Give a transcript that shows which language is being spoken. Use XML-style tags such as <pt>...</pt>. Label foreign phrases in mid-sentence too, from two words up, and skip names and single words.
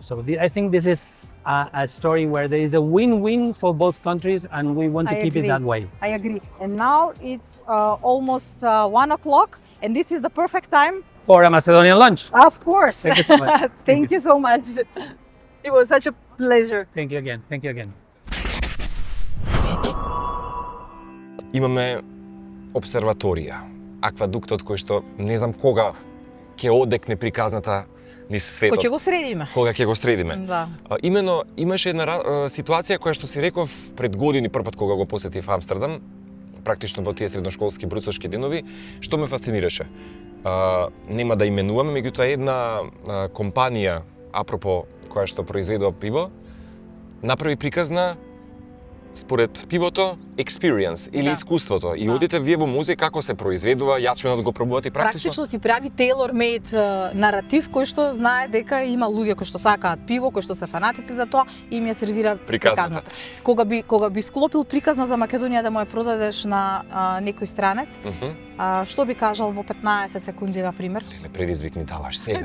<en>So I think this is a story where there is a win-win for both countries, and we want to keep it that way. I agree. And now it's almost 1 o'clock, and this is the perfect time for a Macedonian lunch. Of course. Thank you so much. Thank you so much. It was such a pleasure. Thank you again. Thank you again.</en> <mk>Имаме обсерваторија, аквадуктот кој што не знам кога ќе одекне приказната низ светот. Кој ќе го средиме? Кога ќе го средиме. Да. Имено имаше една ситуација која што си реков пред години првпат кога го посетив Амстердам, практично во тие средношколски бруцовски денови, што ме фасцинираше. Нема да именуваме, меѓутоа една компанија, апропо која што произведува пиво, направи приказна според пивото experience или искуството. И одите вие во музеј како се произведува, јачменот го пробувате практично ти прави tailor-made наратив кој што знае дека има луѓе кои што сакаат пиво, кои што се фанатици за тоа и им ја сервира приказната. Кога би склопил приказна за Македонија да му ја продадеш на некој странец, што би кажал во 15 секунди на пример? Не предизвик ми даваш сега.</mk>